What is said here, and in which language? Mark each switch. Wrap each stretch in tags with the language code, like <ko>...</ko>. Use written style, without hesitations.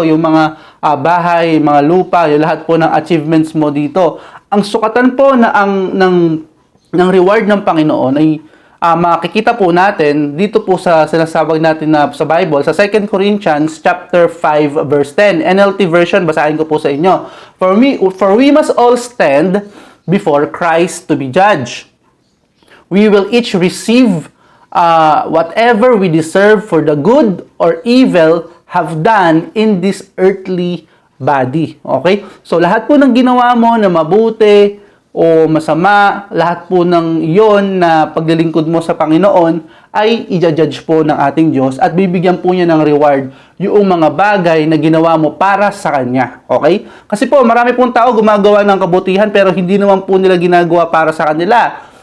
<tl>Yung mga bahay, mga lupa, yung lahat po ng achievements mo dito. Ang sukatan po na ng reward ng Panginoon ay makikita po natin dito po sa sinasabag natin na sa Bible, sa 2 Corinthians chapter 5 verse 10. NLT version, basahin ko po sa inyo.</tl> <en>For we must all stand before Christ to be judged. We will each receive whatever we deserve for the good or evil have done in this earthly body. Okay?</en> <tl>So, lahat po ng ginawa mo na mabuti o masama, lahat po ng iyon na paglilingkod mo sa Panginoon ay i-judge po ng ating Diyos at bibigyan po niya ng reward yung mga bagay na ginawa mo para sa Kanya. Okay? Kasi po, marami pong tao gumagawa ng kabutihan pero hindi naman po nila ginagawa para sa kanila.</tl>